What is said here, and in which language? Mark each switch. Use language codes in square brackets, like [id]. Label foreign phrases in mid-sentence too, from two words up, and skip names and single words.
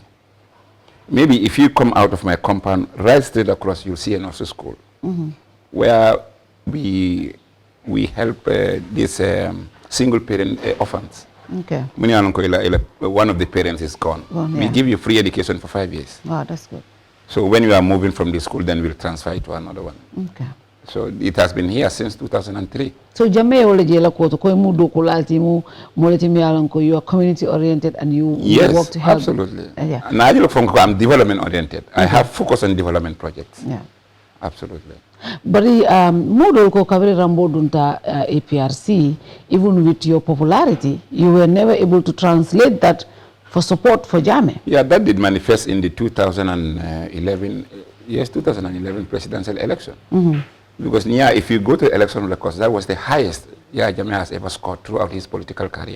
[en] Maybe if you come out of my compound, right straight across, you'll see a nursery school, where we help these single parent orphans. Okay. One of the parents is gone. We give you free education for 5 years. Wow, that's good. So when you are moving from the school, then we'll transfer it to another one. Okay. So it has been here since 2003. [man] So Jammeh wole jela ko to ko mu do ko lalti mu moleti mi yalan ko [en] you are community oriented and you work to help. Absolutely. Yeah. Now I'm development oriented. I have focus on development projects. Yeah. Absolutely. [man] But model ko kabere Rambo dunta APRC, [en] even with your popularity, you were never able to translate that for support for Jammeh. Yeah, that did manifest in the 2011 presidential election. Because if you go to election records, that was the highest Jammeh has ever scored throughout his political career.